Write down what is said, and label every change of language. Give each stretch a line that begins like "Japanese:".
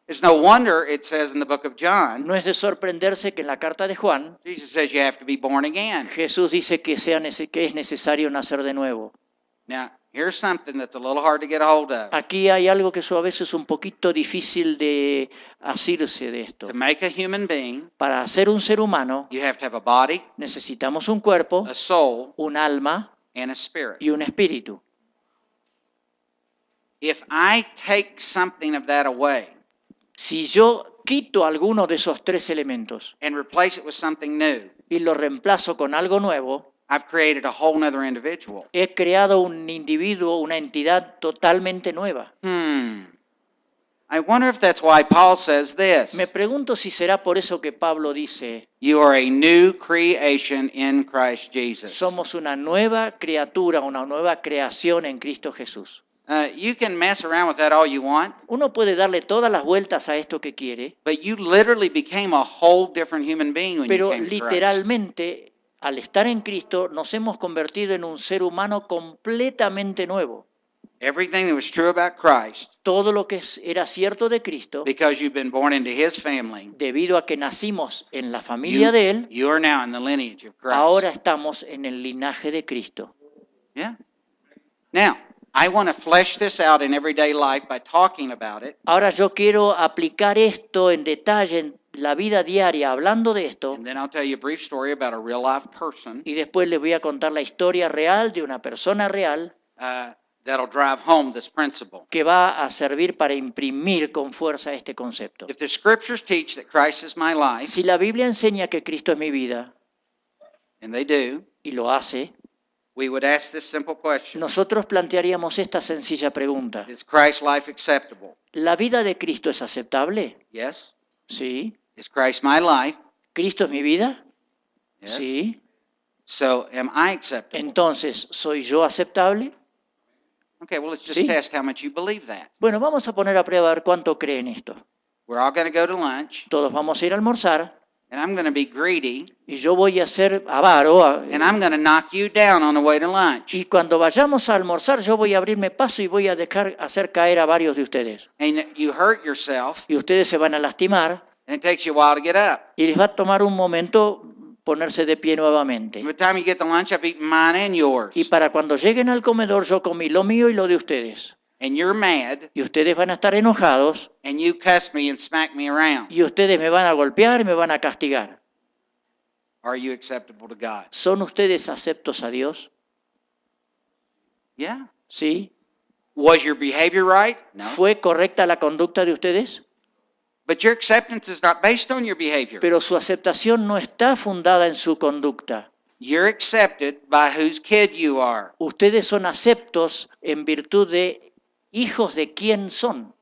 English: It's no wonder it says in the book of John,
Spanish: No es de sorprenderse que en la carta de Juan,
English: Jesus says you have to be born again.
Spanish: Jesús dice que es necesario nacer de nuevo.
English: Now, here's something that's a little hard to get a hold of.
Spanish: Aquí hay algo que a veces es un poquito difícil de asirse de esto.
English: To make a human being,
Spanish: Para ser un ser humano
English: you have to have a body,
Spanish: necesitamos un cuerpo,
English: a soul,
Spanish: un alma
English: and a spirit.
Spanish: y un espíritu.
English: If I take something of that away
Spanish: Si yo quito alguno de esos tres elementos
English: and replace it with something new,
Spanish: y lo reemplazo con algo nuevo,
English: I've created a whole nother individual.
Spanish: he creado un individuo, una entidad totalmente nueva.
English: I wonder if that's why Paul says this.
Spanish: Me pregunto si será por eso que Pablo dice,
English: You are a new creation in Christ Jesus.
Spanish: somos una nueva criatura, una nueva creación en Cristo Jesús.
English: You can mess around with that all you want,
Spanish: Uno puede darle todas las vueltas a esto que quiere,
English: but you literally became a whole different human being when you
Spanish: pero
English: came to Christ.
Spanish: literalmente, al estar en Cristo, nos hemos convertido en un ser humano completamente nuevo.
English: Everything that was true about Christ,
Spanish: Todo lo que era cierto de Cristo,
English: because you've been born into His family,
Spanish: debido a que nacimos en la familia de Él,
English: you are now in the lineage of Christ.
Spanish: ahora estamos en el linaje de Cristo.
English: Yeah. Now, I want to flesh this out in everyday life by talking about it,
Spanish: Ahora yo quiero aplicar esto en detalle en la vida diaria, hablando de esto,
English: and then I'll tell you a brief story about a real life person
Spanish: y después les voy a contar la historia real de una persona real
English: that'll drive home this principle.
Spanish: que va a servir para imprimir con fuerza este concepto.
English: If the scriptures teach that Christ is my life,
Spanish: Si la Biblia enseña que Cristo es mi vida,
English: and they do,
Spanish: y lo hace,
English: we would ask this simple question.
Spanish: nosotros plantearíamos esta sencilla pregunta.
English: Is Christ's life acceptable?
Spanish: ¿La vida de Cristo es aceptable?
English: Yes.
Spanish: Sí.
English: Is Christ my life?
Spanish: ¿Cristo es mi vida?
English: Yes.
Spanish: Sí.
English: So am I acceptable?
Spanish: Entonces, ¿soy yo aceptable?
English: Okay, well, let's just
Spanish: Sí.
English: test how much you believe that.
Spanish: Bueno, vamos a poner a prueba a ver cuánto creen esto.
English: We're all going to go to lunch,
Spanish: Todos vamos a ir a almorzar
English: and I'm going to be greedy,
Spanish: y yo voy a ser avaro.
English: and I'm going to knock you down on the way to lunch.
Spanish: Y cuando vayamos a almorzar, yo voy a abrirme paso y voy a hacer caer a varios de ustedes.
English: And you hurt yourself,
Spanish: Y ustedes se van a lastimar
English: and it takes you a while to get up.
Spanish: y les va a tomar un momento ponerse de pie nuevamente.
English: By the time you get to lunch, I've eaten mine and yours.
Spanish: Y para cuando lleguen al comedor, yo comí lo mío y lo de ustedes.
English: And you're mad,
Spanish: Y ustedes van a estar enojados
English: and you cuss me and smack me around.
Spanish: y ustedes me van a golpear y me van a castigar.
English: Are you acceptable to God?
Spanish: ¿Son ustedes aceptos a Dios?
English: Yeah.
Spanish: ¿Sí?
English: Was your behavior right?
Spanish: No. ¿Fue correcta la conducta de ustedes?
English: But your acceptance is not based on your behavior.
Spanish: Pero su aceptación no está fundada en su conducta.
English: You're accepted by whose kid you are.
Spanish: Ustedes son aceptos en virtud de hijos de quién son.